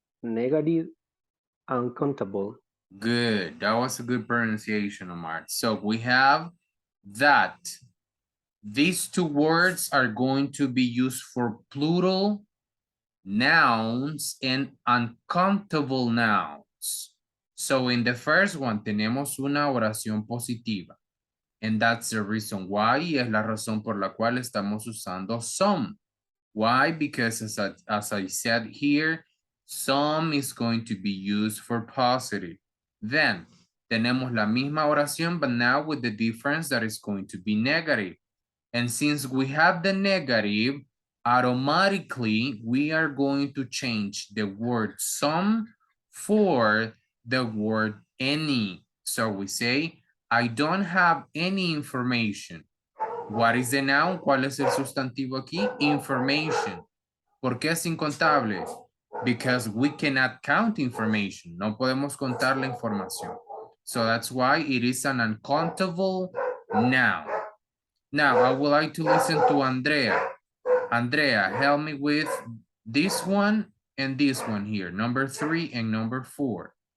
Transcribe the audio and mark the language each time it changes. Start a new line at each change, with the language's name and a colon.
English: Negative and countable. Good. That was a good pronunciation, Omar. So we have that. These 2 words are going to be used for plural nouns and uncountable nouns. So in the first one,
Spanish: tenemos una oración positiva.
English: And that's the reason why,
Spanish: y es la razón por la cual estamos usando some.
English: Why? Because as I said here, some is going to be used for positive. Then,
Spanish: tenemos la misma oración,
English: but now with the difference that is going to be negative. And since we have the negative, automatically, we are going to change the word some for the word any. So we say, I don't have any information. What is the noun?
Spanish: ¿Cuál es el sustantivo aquí? Information. ¿Por qué es incontable?
English: Because we cannot count information.
Spanish: No podemos contar la información.
English: So that's why it is an uncountable noun. Now, I would like to listen to Andrea. Andrea, help me with this one and this one here. Number 3 and number 4.